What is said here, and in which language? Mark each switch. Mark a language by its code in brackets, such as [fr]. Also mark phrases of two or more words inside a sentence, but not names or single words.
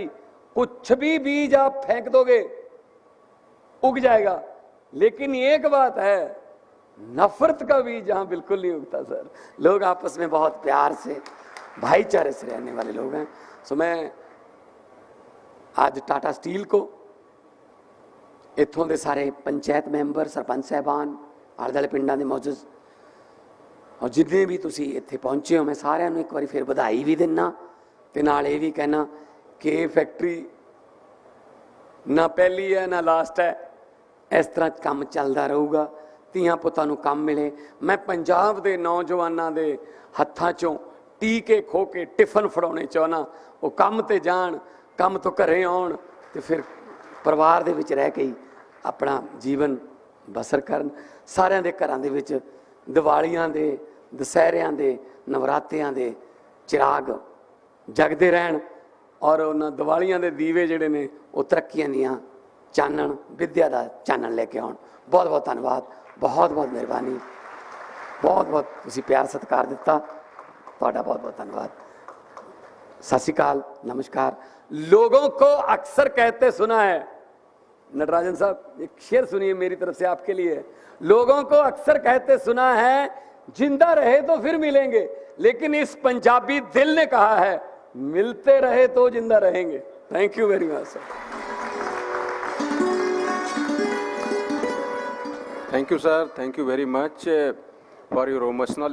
[hi] कुछ भी बीज आप फेंक दोगे उग जाएगा, लेकिन एक बात है, नफरत का बीज यहां बिल्कुल नहीं उगता सर। लोग आपस में बहुत प्यार से, भाईचारे से रहने वाले लोग हैं। सो मैं आज टाटा स्टील को, इत्थों के सारे पंचायत मैंबर, सरपंच साहबान, [pa] ਆਲੇ ਦੁਆਲੇ ਪਿੰਡਾਂ ਦੇ [hi] मौजूद और [pa] ਜਿੰਨੇ ਭੀ ਤੁਸੀ ਇੱਥੇ ਪਹੁੰਚੇ ਹੋ, [hi] मैं [pa] ਸਾਰਿਆਂ ਨੂੰ [hi] एक बार फिर बधाई भी देना [pa] ਤੇ ਨਾਲ [hi] ये भी कहना कि ये फैक्ट्री ना पहली है ना लास्ट है, इस तरह काम चलता रहूगा, [pa] ਧੀਆਂ ਪੁੱਤਾਂ ਨੂੰ ਕੰਮ [hi] मिले। [pa] मैं [hi] पंजाब के नौजवानों के [pa] ਹੱਥਾਂ ਚੋਂ ਟੀਕੇ ਖੋ ਕੇ ਟਿਫਨ ਫੜਾਨੇ ਚਾਹਨਾ, ਵੋ ਕਾਮ ਤੇ ਜਾਨ, ਕਾਮ ਤੋ ਘਰੇਂ ਆਉਣ ਤੇ ਫਿਰ ਪਰਿਵਾਰ ਦੇ ਵਿਚ ਰਹ ਕੇ ਹੀ ਅਪਨਾ ਜੀਵਨ ਬਸਰ ਕਰਨ। सारिਆਂ ਦੇ ਘਰਾਂ ਦੇ ਵਿੱਚ ਦਿਵਾਲੀਆਂ ਦੇ, ਦਸ਼ਹਿਰੀਆਂ ਦੇ, ਨਵਰਾਤ੍ਰੀਆਂ ਦੇ ਚਿਰਾਗ ਜਗਦੇ ਰਹਨ। ਔਰ ਉਹਨਾਂ ਦੀਵਾਲੀਆਂ ਦੇ ਦੀਵੇ ਜਿਹੜੇ ਨੇ ਉਹ ਤਰੱਕੀਆਂ ਦੀਆਂ ਚਾਨਣ ਵਿਦਿਆ ਦਾ ਚਾਨਣ ਲੈ ਕੇ ਆਉਣ। ਬਹੁਤ ਬਹੁਤ ਧੰਨਵਾਦ, ਬਹੁਤ ਬਹੁਤ ਮਿਹਰਬਾਨੀ, ਬਹੁਤ ਬਹੁਤ ਤੁਸੀਂ ਪਿਆਰ ਸਤਿਕਾਰ ਦਿੱਤਾ, ਤੁਹਾਡਾ ਬਹੁਤ ਬਹੁਤ ਧੰਨਵਾਦ। ਸਤ ਸ੍ਰੀ ਅਕਾਲ, ਨਮਸਕਾਰ। [hi] लोगों को अक्सर कहते सुना है, नटराजन साहब एक शेर सुनिए मेरी तरफ से आपके लिए। लोगों को अक्सर कहते सुना है जिंदा रहे तो फिर मिलेंगे, लेकिन इस पंजाबी दिल ने कहा है मिलते रहे तो जिंदा रहेंगे। [en] Thank you very much sir. Thank you, sir. Thank you very much for your emotional